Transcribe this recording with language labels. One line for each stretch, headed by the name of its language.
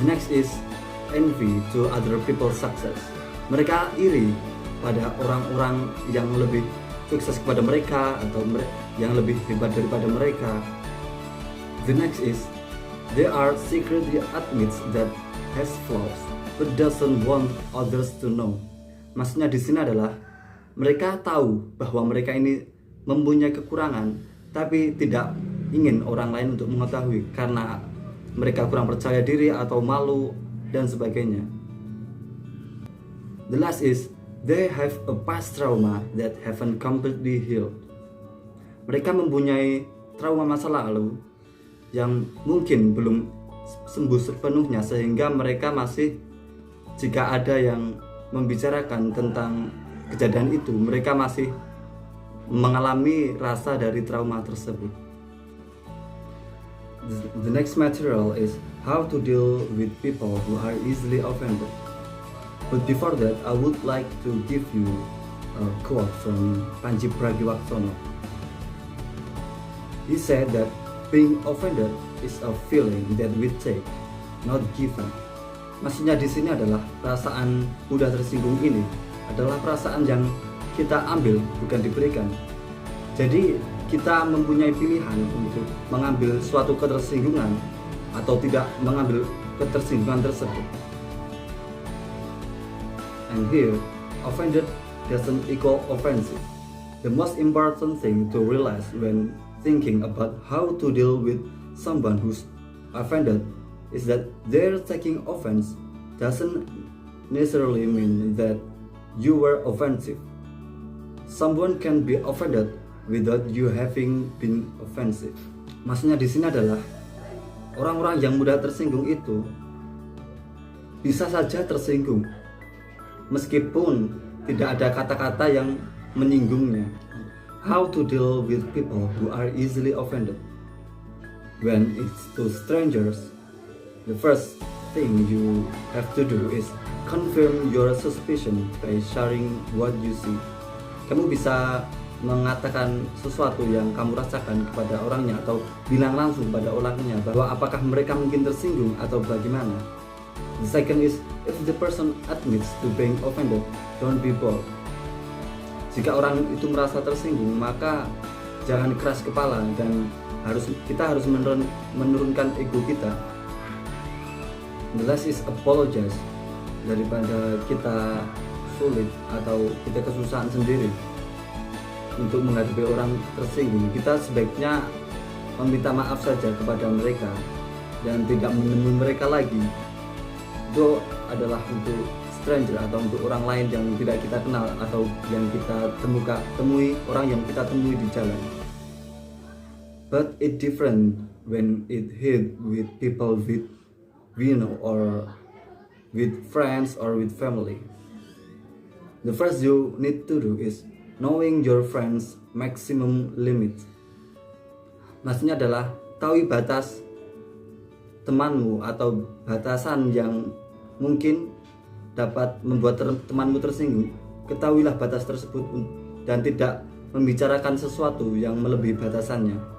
English: Next is envy to other people's success.
Indonesian: Mereka iri pada orang-orang yang lebih sukses kepada mereka atau yang lebih hebat daripada mereka.
English: The next is they are secretly admits that has flaws but doesn't want others to know.
Indonesian: Maksudnya di sini adalah mereka tahu bahwa mereka ini mempunyai kekurangan, tapi tidak ingin orang lain untuk mengetahui karena mereka kurang percaya diri atau malu dan sebagainya.
English: The last is they have a past trauma that haven't completely healed.
Indonesian: Mereka mempunyai trauma masa lalu yang mungkin belum sembuh sepenuhnya, sehingga mereka masih, jika ada yang membicarakan tentang kejadian itu, mereka masih mengalami rasa dari trauma tersebut.
English: The next material is how to deal with people who are easily offended. But before that, I would like to give you a quote from Panji Pragiwaksono. He said that being offended is a feeling that we take, not given.
Indonesian: Maksudnya di sini adalah perasaan mudah tersinggung ini adalah perasaan yang kita ambil, bukan diberikan. Jadi kita mempunyai pilihan untuk mengambil suatu ketersinggungan atau tidak mengambil ketersinggungan tersebut.
English: And here, offended doesn't equal offensive. The most important thing to realize when thinking about how to deal with someone who's offended is that their taking offense doesn't necessarily mean that you were offensive. Someone can be offended without you having been offensive.
Indonesian: Maksudnya di sini adalah orang-orang yang mudah tersinggung itu bisa saja tersinggung meskipun tidak ada kata-kata yang menyinggungnya.
English: How to deal with people who are easily offended? When it's to strangers, the first thing you have to do is confirm your suspicion by sharing what you see.
Indonesian: Kamu bisa mengatakan sesuatu yang kamu rasakan kepada orangnya atau bilang langsung pada orangnya bahwa apakah mereka mungkin tersinggung atau bagaimana.
English: The second is, if the person admits to being offended, don't be bold.
Indonesian: Jika orang itu merasa tersinggung, maka jangan keras kepala dan kita harus menurunkan ego kita.
English: The last is apologize.
Indonesian: Daripada kita sulit atau kita kesusahan sendiri untuk menghadapi orang tersinggung, kita sebaiknya meminta maaf saja kepada mereka dan tidak menemui mereka lagi. Itu adalah untuk stranger atau untuk orang lain yang tidak kita kenal atau yang kita temui orang yang kita temui di jalan.
English: But it different when it hit with people we know or with friends or with family. The first you need to do is knowing your friends maximum limit.
Indonesian: Maksudnya adalah tahu batas temanmu atau batasan yang mungkin dapat membuat temanmu tersinggung. Ketahuilah batas tersebut dan tidak membicarakan sesuatu yang melebihi batasannya.